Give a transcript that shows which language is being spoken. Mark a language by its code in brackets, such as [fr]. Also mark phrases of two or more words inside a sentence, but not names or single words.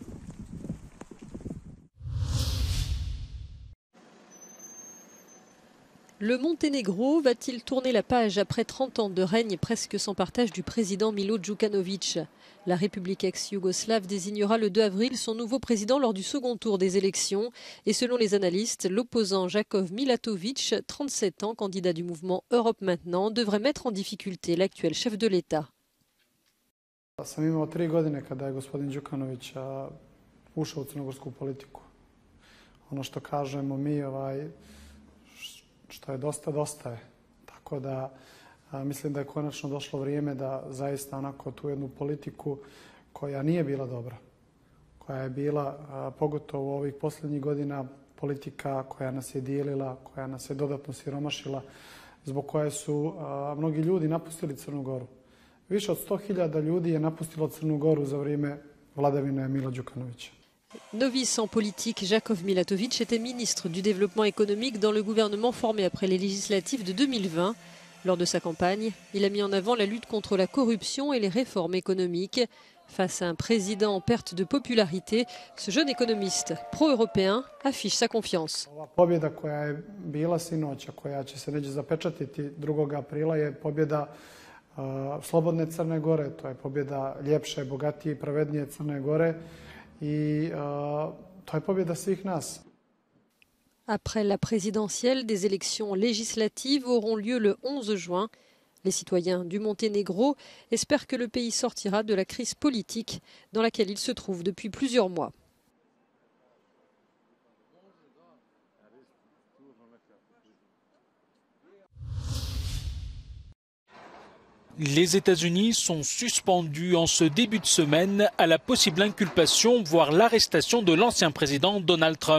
[fr] Le Monténégro va-t-il tourner la page après 30 ans de règne presque sans partage du président Milo Djukanovic? La République ex-yougoslave désignera le 2 avril son nouveau président lors du second tour des élections. Et selon les analystes, l'opposant Jakov Milatovic, 37 ans, candidat du mouvement Europe Maintenant, devrait mettre en difficulté l'actuel chef de l'État. [sr] Sam imao 3 godine kada je gospodin Đukanović ušao u crnogorsku politiku. Ono što kažemo mi, što je dosta je. Tako da mislim da je konačno došlo vrijeme da zaista onako tu jednu politiku koja nije bila dobra, koja je bila pogotovo ovih posljednjih godina politika koja nas je dijelila, koja nas je dodatno siromašila, zbog koje su mnogi ljudi napustili Crnu Goru. Više od 100.000 ljudi je napustilo Crnu Goru za vrijeme vladavine Mila Đukanovića. [fr] Novice en politique, Jakov Milatovic était ministre du développement économique dans le gouvernement formé après les législatives de 2020. Lors de sa campagne, il a mis en avant la lutte contre la corruption et les réformes économiques. Face à un président en perte de popularité, ce jeune économiste pro-européen affiche sa confiance. [sr] Pobjeda koja je bila sinoć, koja će se neće zapečatiti 2. aprila, je pobjeda slobodne Crne Gore. To je pobjeda ljepše, bogatije i pravednije Crne Gore. I to je pobjeda svih nas. [fr] Après la présidentielle, des élections législatives auront lieu le 11 juin. Les citoyens du Monténégro espèrent que le pays sortira de la crise politique dans laquelle il se trouve depuis plusieurs mois. Les États-Unis sont suspendus en ce début de semaine à la possible inculpation, voire l'arrestation de l'ancien président Donald Trump.